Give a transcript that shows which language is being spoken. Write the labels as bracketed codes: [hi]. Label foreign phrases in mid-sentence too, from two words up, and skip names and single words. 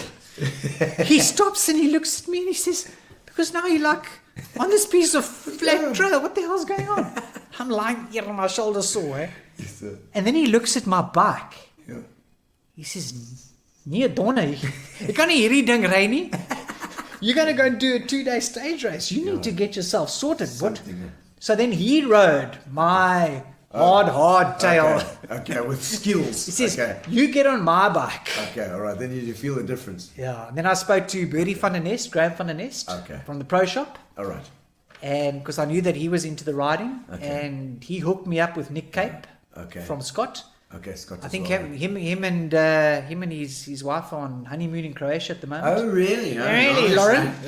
[en] He stops and he looks at me and he says, because now you're like on this piece of flat trail, what the hell's going on? I'm lying here on my shoulder sore. Eh? Yes, sir. And then he looks at my bike. Yeah. [af] He says, nee, Donna, [en] you can't [af] hierdie ding ry nie. [en] You're going to go and do a 2-day stage race. You need to get yourself sorted. What? So then he rode my hard tail. Okay, with skills. He says, you get on my bike. Okay, all right. Then you feel the difference. Yeah. And then I spoke to Bertie van der Nest, Graham van der Nest, from the Pro Shop. All right. And because I knew that he was into the riding, and he hooked me up with Nick Cape from Scott. Okay, Scott. I think him and his wife are on honeymoon in Croatia at the moment. Oh, really? Oh, Really, nice, Lauren? eh?